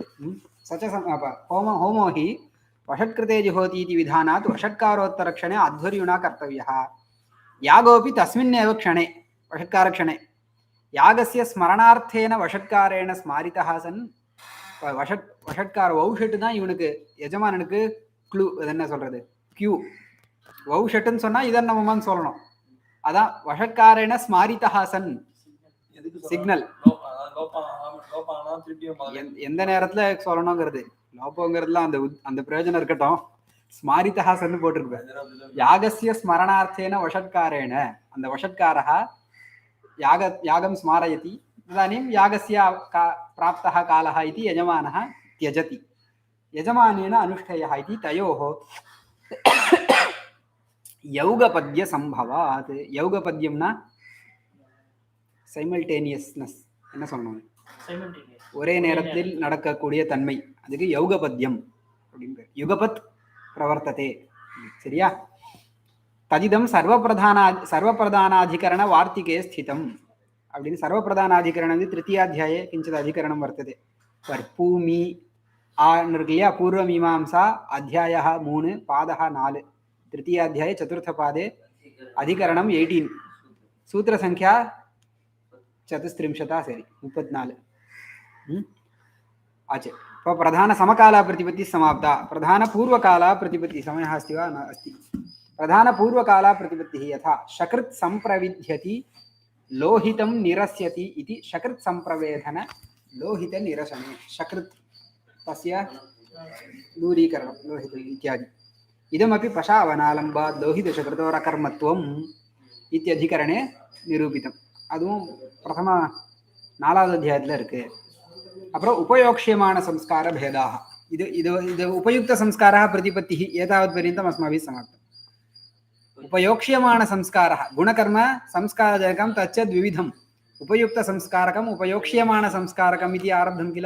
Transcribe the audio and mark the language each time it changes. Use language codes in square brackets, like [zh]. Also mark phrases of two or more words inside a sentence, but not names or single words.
[sa] स च होमो हि वषट्कृते जुहोति इति विधानात् वषट्कारोत्तरक्षणे अध्वर्युणा कर्तव्यः। यागोऽपि तस्मिन्नेव क्षणे वषट्कारक्षणे यागस्य स्मरणार्थेन वषट्कारेण स्मारितः सन् वषட்கார [ta] வௌஷட்டு தான் இவனுக்கு எஜமானனுக்கு க்ளூ. அது என்ன சொல்றது? கியூ. வௌஷட்டுன்னு சொன்னா இதன் நம்மமான்னு சொல்லணும். [sa] அதான் वषट्कारेण स्मारितः सन् சிக்னல். [ta] எந்த நேரத்துல சொல்லணுங்கிறது லோபங்கிறதுலாம் அந்த பிரயோஜனம் இருக்கட்டும். ஸ்மாரிதா சன்னு போட்டிருப்பேன். [sa] यागस्य स्मरणार्थेन वषट्कारेण அந்த வஷட்காரः यागं स्मारयति। तदानीं यागस्य प्राप्तः कालः इति यजमानः त्यजति। यजमानेन अनुष्ठेयः इति तयोः यौगपद्यसम्भवात्. [ta] यौगपद्यம்னா சைமல்டேனியஸ்னஸ் என்ன சொல்லணும்? ஒரே நேரத்தில் நடக்கக்கூடிய தன்மை, அதுக்கு யௌகபத்யம் அப்படின்னு பேர். [sa] युगपत् प्रवर्तते. சரியா? तदिदं सर्वप्रधानाधिकरण वार्तिके स्थितम् அப்படின்னு सर्वप्रधानाधिकरण तृतीयाध्याये किञ्चित् अधिकरणं वर्तते. [ta] பூமி ஆன்னு இருக்கு இல்லையா? [sa] पूर्वमीमांसा अध्यायः 3 पादः 4 तृतीयाध्याये चतुर्थपादे अधिकरणं 18 सूत्रसङ्ख्या 34 सरि 34 आचे. प्रधानसमकाला प्रतिपत्तिः समाप्ता. प्रधानपूर्वकाला प्रतिपत्तिः समयः अस्ति वा? न अस्ति. प्रधानपूर्वकाला प्रतिपत्तिः यथा शकृत् संप्रविध्यति लोहितं निरस्यति इति शकृत् संप्रवेधन लोहित निरसने शकृत् तस्य दूरीकरणं लोहित इत्यादि. इदमपि पशावनालम्बात् लोहितशकृतोरकर्मत्वम् इत्यधिकरणे निरूपितम्. [ta] அதுவும் பிரதம 4வது அத்தியாயத்தில் இருக்கு. [sa] அப்புறம் उपयोक्ष्यमाण संस्कार भेदाः. இது उपयुक्त संस्कारः प्रतिपत्तिः एतावत् पर्यन्तम् अस्माभिः समाप्तम्. उपयोक्ष्यमाण संस्कारः गुणकर्म संस्कारजनकं तच्च द्विविधम्. उपयुक्त संस्कारकम् उपयोक्ष्यमाण संस्कारकम् इति आरब्धं किल?